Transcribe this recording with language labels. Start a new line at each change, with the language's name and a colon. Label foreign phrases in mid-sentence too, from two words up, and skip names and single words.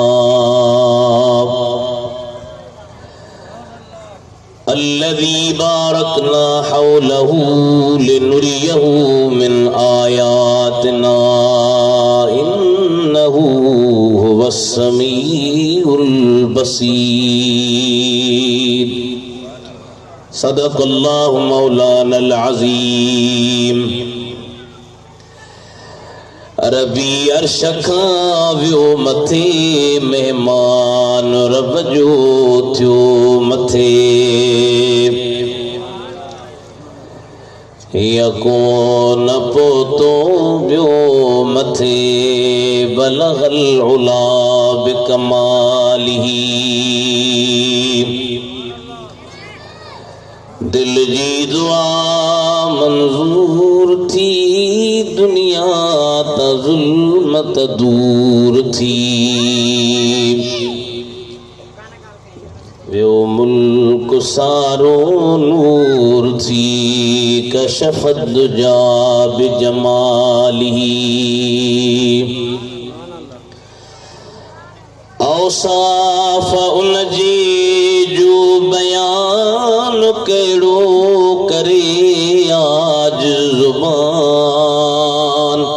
Arabic: الذي باركنا حوله لنريه من آياتنا إنه هو السميع البصير. صدق الله مولانا العظيم.
Sindhi: अरबी अर्श खां वियो मथे मेहमान रब जो थियो मथे यकोन पोतो बियो मथे
Arabic: بلغ العلى بكماله.
Sindhi: दिल जी दुआ मंजूर थी दुनिया ता ज़ुल्मत दूर थी। वो मुल्क सारो नूर थी
Arabic: كشف الدجى بجماله.
Sindhi: औसाफ़ उन जी जो बयान कहिड़ो करे आज ज़ुबान।